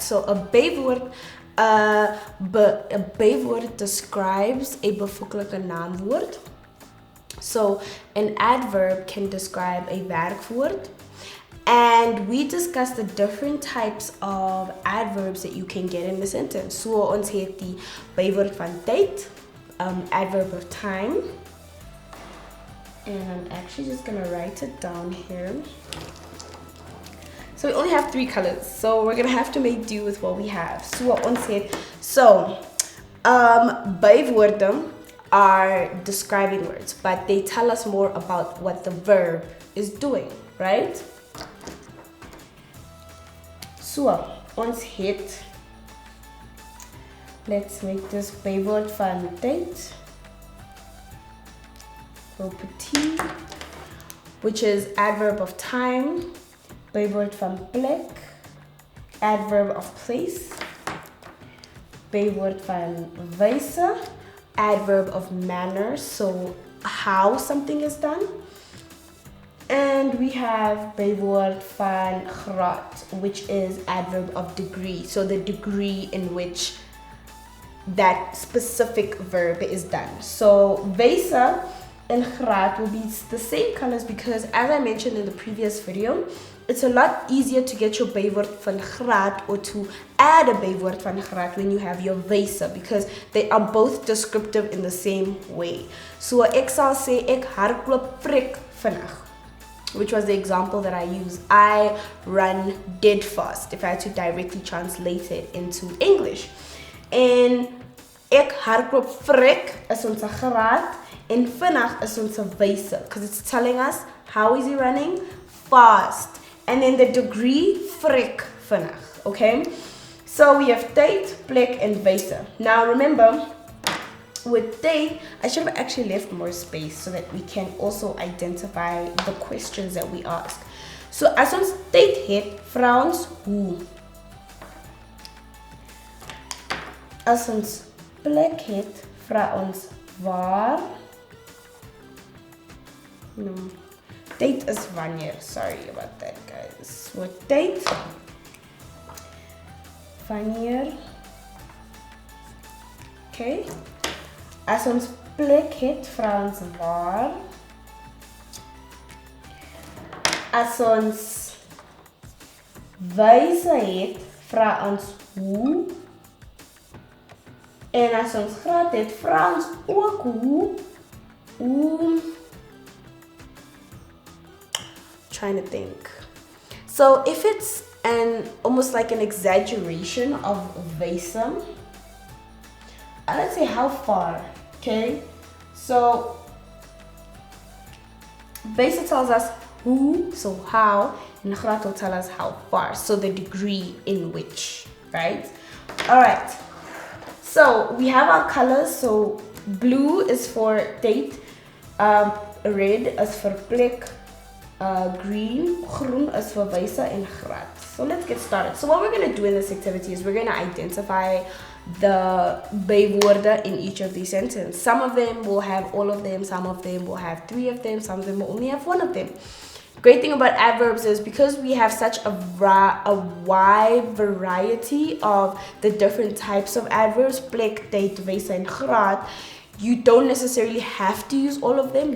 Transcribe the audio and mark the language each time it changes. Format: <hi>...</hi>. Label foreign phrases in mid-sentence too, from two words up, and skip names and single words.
<en>So a bywoorde describes a</en> <af>bevoeglike naamwoord.</af> <en>So an adverb can describe a werkwoord. And we discussed the different types of adverbs that you can get in the sentence.</en> <af>So ons het die bywoord van tyd,</af> <en>adverb of time. And I'm actually just gonna write it down here. So we only have 3 colors, so we're gonna have to make do with what we have. So</en> <af>ons het,</af> <en>bywoorde are describing words, but they tell us more about what the verb is doing, right? So,</en> <af>ons het,</af> <en>let's make this</en> <af>bywoord van tyd,</af> <en>property, which is adverb of time,</en> <af>bywoord van plek,</af> <en>adverb of place,</en> <af>bywoord van wyse,</af> <en>adverb of manner, so how something is done. And we have</en> <af>bywoord van graad,</af> <en>which is adverb of degree, so the degree in which that specific verb is done. So wyse and graad will be the same colors because, as I mentioned in the previous video, it's a lot easier to get your</en> <af>bywoord van graad</af> <en>or to add a</en> <af>bywoord van graad</af> <en>when you have your wyse, because they are both descriptive in the same way.</en> <af>So ek sal sê ek hardloop vrek vinnig,</af> <en>which was the example that I used. I run dead fast, if I had to directly translate it into English.</en> <af>En ek hardloop vrek is ons graad en vinnig is ons wyse,</af> <en>because it's telling us how is he running? Fast. And then the degree,</en> <af>vrek vinnig,</af> <en>okay? So we have tyd, plek, and wyse. Now remember, with tyd, I should have actually left more space so that we can also identify the questions that we ask.</en> <af>So as ons tyd het, vra ons hoe. As ons plek het, vra ons waar. No. Tyd is wanneer.</af> <en>Sorry about that, guys. With tyd, wanneer. Okay.</en> <af>As ons plek het, vra ons waar. As ons wyse het, vra ons hoe. En as ons graad het, vra ons ook hoe.</af> <en>Trying to think. So if it's almost like an exaggeration of wyse, let's say how far, okay? So wyse tells us who, so how, and graad will tell us how far, so the degree in which, right? All right. So we have our colors. So blue is for tyd, red is for plek, green, groen is for wyse and graad. So let's get started. So what we're going to do in this activity is we're going to identify the bywoorde in each of these sentences. Some of them will have all of them, some of them will have 3 of them, some of them will only have 1 of them. Great thing about adverbs is because we have such a wide variety of the different types of adverbs, plek, tyd, wyse and graad, you don't necessarily have to use all of them.</en>